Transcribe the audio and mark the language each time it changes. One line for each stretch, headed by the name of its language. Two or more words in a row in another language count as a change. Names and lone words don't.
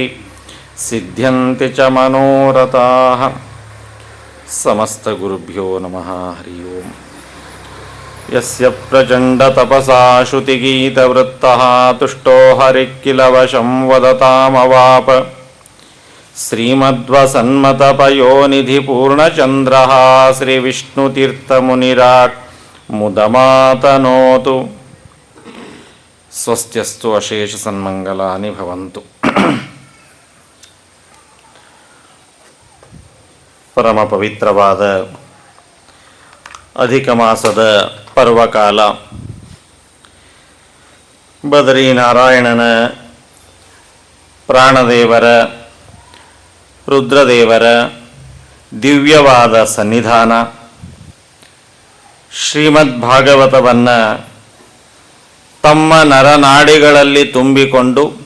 Sanskrit: सिद्ध्यन्ति च मनोरथाः समस्तगुरुभ्यो नमः हरि ओम् यस्य प्रचण्डतपसा श्रुतिगीतवृत्तः तुष्टो हरिः किल वशं वदतामवाप श्रीमद्वसन्मतपयोनिधिपूर्णचन्द्रः श्रीविष्णुतीर्थमुनिराट् मुदमातनोतु स्वस्त्यस्तु अशेषसन्मङ्गलानि भवन्तु.
Kannada: ಪರಮ ಪವಿತ್ರವಾದ ಅಧಿಕ ಮಾಸದ ಪರ್ವಕಾಲ ಬದರಿನಾರಾಯಣನ ಪ್ರಾಣದೇವರ ರುದ್ರದೇವರ ದಿವ್ಯವಾದ ಸನ್ನಿಧಾನ ಶ್ರೀಮದ್ ಭಾಗವತವನ್ನು ತಮ್ಮ ನರನಾಡಿಗಳಲ್ಲಿ ತುಂಬಿಕೊಂಡು